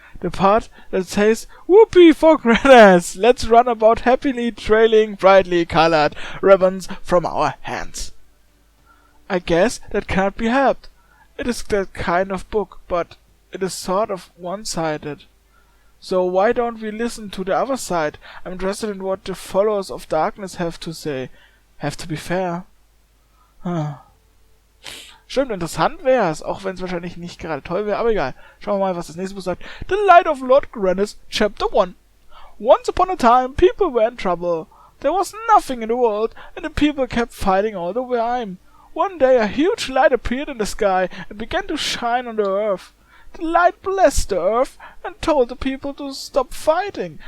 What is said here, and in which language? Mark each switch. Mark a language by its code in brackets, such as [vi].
[en] The part that says, "Whoopee for Grandas! Let's run about happily trailing brightly colored ribbons from our hands." I guess that can't be helped. It is that kind of book, but it is sort of one-sided. So why don't we listen to the other side? I'm interested in what the followers of darkness have to say. Have to be fair. [de] Stimmt, interessant wär's, auch wenn es wahrscheinlich nicht gerade toll wäre, aber egal. Schauen wir mal, was das nächste Buch sagt. [en] The Light of Lord Grannis, Chapter 1. Once upon a time, people were in trouble. There was nothing in the world, and the people kept fighting all the time. One day a huge light appeared in the sky and began to shine on the earth. The light blessed the earth and told the people to stop fighting.